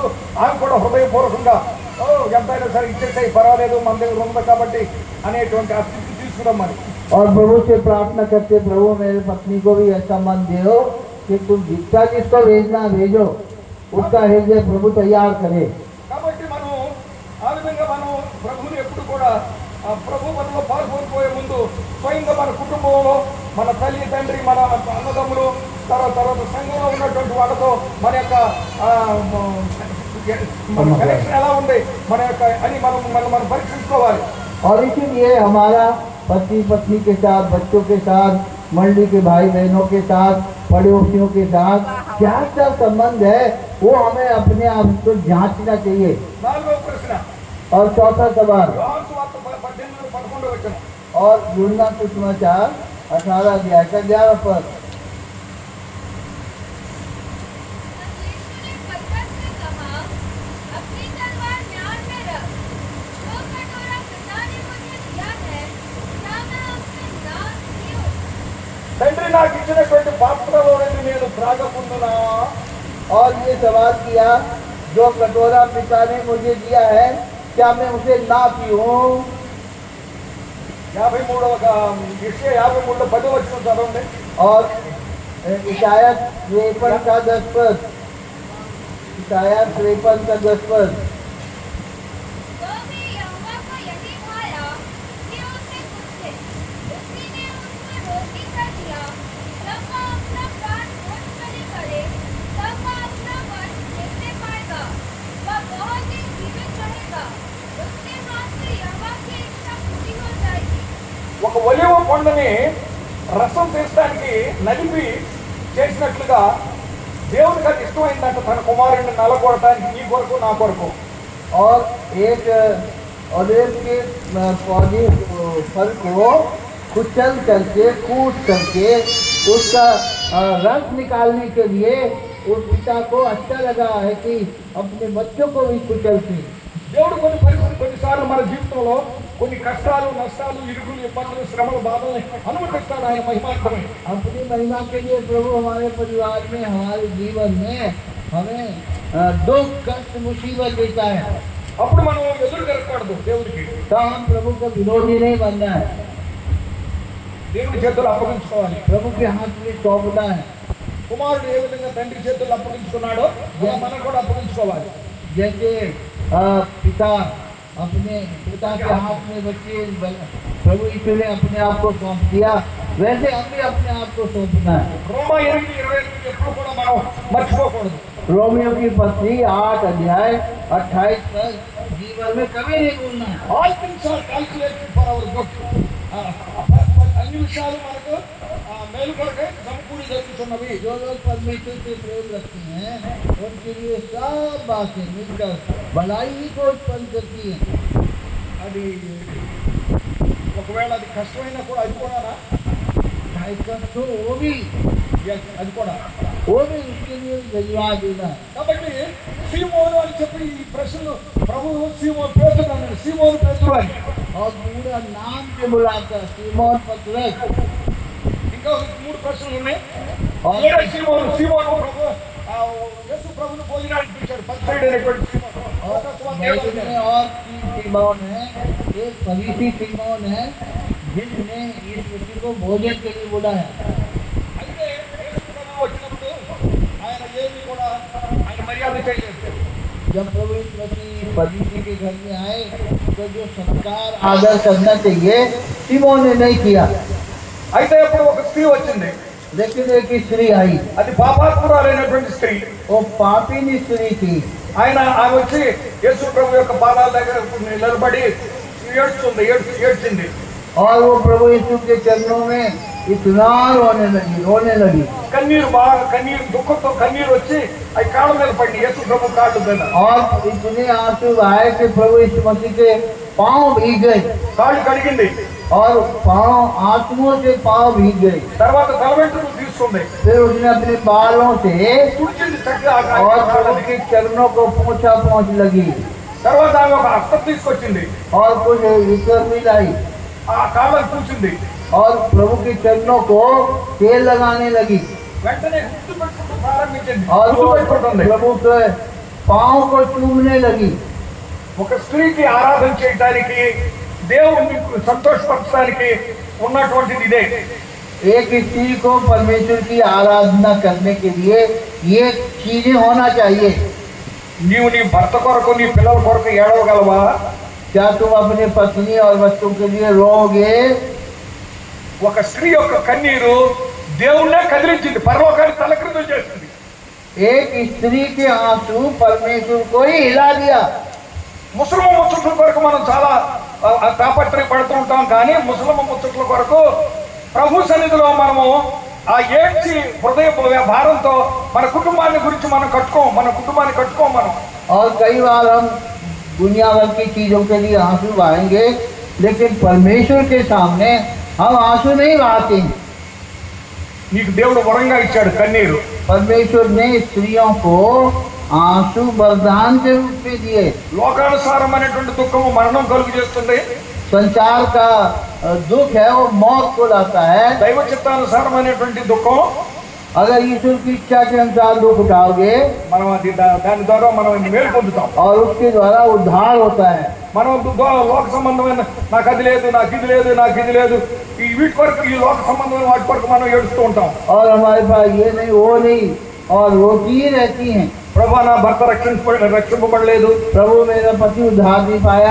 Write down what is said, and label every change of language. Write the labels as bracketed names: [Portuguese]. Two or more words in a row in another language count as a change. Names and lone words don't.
[Telugu] ఆమె కూడా హృదయపూర్వకంగా ఎంతైనా సరే ఇచ్చేసాయి పర్వాలేదు మన దగ్గర ఉంది కాబట్టి అనేటువంటి ఆ స్థితి తీసుకురమ్మని. [Hindi] और प्रभु से प्रार्थना करते, प्रभु मेरे पत्नी को भी ऐसा मन दो कि तुम जिसका जिसको भेजना भेजो, उसका हृदय प्रभु तैयार करे। [Telugu] కాబట్టి మనం ఆ విధంగా మనం ప్రభువుని ఎప్పుడు కూడా ఆ ప్రభు పనిలో పాల్గొనిపోయే ముందు స్వయంగా మన కుటుంబంలో మన తల్లి తండ్రి మన అన్నదమ్ములు తర్వాత సంఘంలో ఉన్నటువంటి వాళ్ళతో మన యొక్క మన కనెక్షన్ ఎలా ఉంది మన యొక్క అని మనం పరీక్షించుకోవాలి. [Hindi] और इसीलिए हमारा पति पत्नी के साथ, बच्चों के साथ, मंडली के भाई बहनों के साथ, पड़ोसियों के साथ क्या क्या संबंध है वो हमें अपने आप को जांचना चाहिए। [Telugu] నాలుగవ ప్రశ్న, [Hindi] और चौथा सवाल, [Telugu] యోహాను సువార్త 18:11 వచనం. [Hindi] और यूहन्ना सुसमाचार 18 अध्याय का 11 पद। यीशु ने पतरस से कहा, अपनी तलवार म्यान में रख। जो कटोरा पिता ने मुझे दिया है, क्या मैं उसमें ना पीऊं? [Telugu] తండ్రి నాకు ఇచ్చినటువంటి పాత్రలో నుండి నేను త్రాగకుండునా? [Hindi] और ये सवाल किया, जो कटोरा पिता ने मुझे दिया है क्या मैं उसे ना पीऊं? [Telugu] 53 10 వచనం చదవండి. [Hindi] और इशायत 53 का 10 पद, इशायत 53 का 10 पद। तो भी यहोवा को यही भाया कि उसे पूछे। उसी ने उसको रोटी कर दिया। जब वह अपना प्राण भोज बलि करे, तब वह अपना वंश देखने पाएगा। वह बहुत दिन जीवित रहेगा। उसके हाथ से यहोवा की इच्छा पूरी हो जाएगी। [Telugu] ఒక ఒలివ పండుని రసం తీయడానికి నలిపి చేసినట్లుగా దేవునికి అది ఇష్టమైందంట తన కుమారుడిని నలగొడటానికి నీ కొరకు నా కొరకు. [Hindi] और एक ऑलिव के पौधे फल को कुचल करके कूट करके उसका रस निकालने के लिए उस पिता को अच्छा लगा है कि अपने बच्चों को भी कुचलती। [Telugu] దేవుడు కొన్నిసార్లు మన జీవితంలో కొన్ని కష్టాలు నష్టాలు ఇరుకులు ఇబ్బందులు శ్రమలు బాధల్ని అనుమతిస్తాడు ఆయన మహిమార్థమై. [Hindi] अपनी महिमा के लिए प्रभु हमारे परिवार में, हमारे जीवन में हमें दुख कष्ट मुसीबत देता है, [Telugu] అప్పుడు మనం ఎదురు తిరగకూడదు దేవుడికి. [Hindi] तो हम प्रभु का विरोधी नहीं बनना है, [Telugu] దేవుడి చేతులు అప్పగించుకోవాలి. [Hindi] प्रभु के हाथ में सौंपना है। [Telugu] కుమారుడు ఏ విధంగా తండ్రి చేతులు అప్పగించుకున్నాడో అలా మనం కూడా అప్పగించుకోవాలి. [Hindi] जैसे पिता अपने पिता के हाथ में बच्चे प्रभु यीशु ने अपने आप को सौंप दिया, वैसे हम भी अपने आप को सौंपना है। [Telugu] రోమా 8:28 ఎప్పుడు కూడా మనం మర్చిపోకూడదు. [Hindi] रोमियो की पत्री 8 अध्याय 28 तक जीवन में कभी नहीं भूलना है। [English] All things are calculated for our good. [Telugu] అన్ని విషయాలు మనకు మేలు కొరకే సమకూడి జరుగుతున్నవి. [Hindi] जो लोग परमेश्वर से प्रेम रखते हैं उनके लिए सब बातें मिलकर भलाई ही को उत्पन्न करती हैं। [Telugu] అది ఒకవేళ అది కష్టమైనా కూడా అది కూడా [Hindi] चाहे कष्ट हो वो भी [Telugu] అది కూడా. [Hindi] उसके लिए धन्यवाद देना है। [Telugu] కాబట్టి సీమోను అని చెప్పి ఈ ప్రశ్నలు ప్రభు సీమోను పేతురు అన్నాడు. సీమోను పేతురు అని [Hindi] और पूरा नाम से बुलाता सीमोन पतरस। [Telugu] ఇంకా 3 ప్రశ్నలు ఉన్నాయి. [Hindi] और [Telugu] సీమోను ప్రభు యేసు ప్రభును భోజనానికి పిలిచాడు. పరిసయ్యుడైనటువంటి సీమోను. [Hindi] में और 3 सीमोन है। एक फरीसी सीमोन है जिसने इस व्यक्ति को भोजन के लिए बुलाया। [Telugu] అయితే యేసు ప్రభువు వచ్చినప్పుడు ఆయన ఏమీ కూడా ఆయన మర్యాద చేయలేదు. [Hindi] जब प्रभु फरीसी के घर में आए तो जो सत्कार आदर करना चाहिए सीमोन ने नहीं किया। [Telugu] అయితే అప్పుడు ఒక స్త్రీ వచ్చింది. [Hindi] लेकिन एक स्त्री आई, [Telugu] అది పాపాత్మురాలైనటువంటి స్త్రీ. [Hindi] वो पापी स्त्री थी। [Telugu] ఆమె వచ్చి యేసు ప్రభు యొక్క పాదాల దగ్గర నిలబడి ఏడ్చింది. [Hindi] और वो प्रभु यीशु के चरणों में इतना रोने लगी। [Telugu] కన్నీరు దుఃఖంతో కన్నీరు వచ్చి అవి కాళ్ళ మీద పడి యేసు ప్రభు కాళ్ళ మీద [Hindi] और इतने आंसू आए कि प्रभु यीशु मसीह के पाँव भीग गए [Telugu] కాళ్ళు కడిగింది. [Hindi] और पाँव आंसुओं से पाँव भीग गए। [Telugu] తర్వాత తల వెంట్రుకలు తీసుకుంది, [Hindi] फिर उसने अपने बालों से [Telugu] తుడిచింది చక్కగా [Hindi] और प्रभु के चरणों को पोंछा पोंछ लगी। [Telugu] తర్వాత ఆమె ఒక అస్తం తీసుకొచ్చింది, [Hindi] और कुछ इतर भी लाई [Telugu] ఆ కాళ్ళను పూసింది. [Hindi] और प्रभु के चरणों को तेल लगाने लगी। [Telugu] వెంటనే గుర్తు పెట్టుకుంటూ ప్రారంభించింది. [Hindi] और [Telugu] గుర్తు [Hindi] वो [Telugu] పెట్టుకుంటుంది. [Hindi] प्रभु के पाँव को चूमने लगी। [Telugu] ఒక స్త్రీకి ఆరాధన చేయడానికి, దేవుణ్ణి సంతోషపరచడానికి ఉన్నటువంటిది ఇదే. [Hindi] एक स्त्री को परमेश्वर की आराधना करने के लिए ये चीजें होना चाहिए। [Telugu] నీవు నీ భర్త కొరకు నీ పిల్లల కొరకు ఏడవగలవా? [Hindi] क्या तुम अपने पत्नी और बच्चों के लिए रोओगे? [Telugu] ఒక స్త్రీ యొక్క కన్నీరు దేవుణ్ణే కదిలించింది, పరలోకాన్ని తలక్రిందులు చేసింది. [Hindi] एक स्त्री के आंसू परमेश्वर को ही हिला दिया। [Telugu] ముసలమ్మ ముచ్చట్ల కొరకు మనం చాలా తాపత్రయపడుతూ ఉంటాం, కానీ ముసలమ్మ ముచ్చట్ల కొరకు ప్రభు సన్నిధిలో మనము ఆ ఏడ్చి హృదయ భారంతో మన కుటుంబాన్ని గురించి మనం కట్టుకోం మనం. [Hindi] और कई बार हम दुनिया भर की चीजों के लिए आंसू बहाएंगे, लेकिन परमेश्वर के सामने हम आंसू नहीं बहाते। [Telugu] నీకు దేవుడు వరంగా ఇచ్చాడు కన్నీరు. [Hindi] परमेश्वर ने स्त्रियों को आंसू वरदान के रूप में दिए। [Telugu] లోకానుసారమైనటువంటి దుఃఖము మరణం కలుగు చేస్తుంది, [Hindi] संसार का दुख है वो मौत को लाता है। [Telugu] దైవ చిత్తానుసారమైనటువంటి దుఃఖం [Hindi] अगर ईश्वर की इच्छा के अनुसार दुख उठाओगे [Telugu] మనం దాని ద్వారా మనం మేలు పొందుతాం. [Hindi] और उसके द्वारा उद्धार होता है। [Telugu] మనం లోక సంబంధమైన నాకు అది లేదు, నాకు ఇది లేదు, ఈ వీటి కొరకు, ఈ లోక సంబంధమైన వాటి కొరకు మనం ఏడుస్తూ ఉంటాం. [Hindi] और हमारे पास ये नहीं वो नहीं और रोती ही रहती हैं। [Telugu] ప్రభా నా భర్త రక్షింపబడలేదు, [Hindi] प्रभु मेरा पति उद्धार नहीं पाया,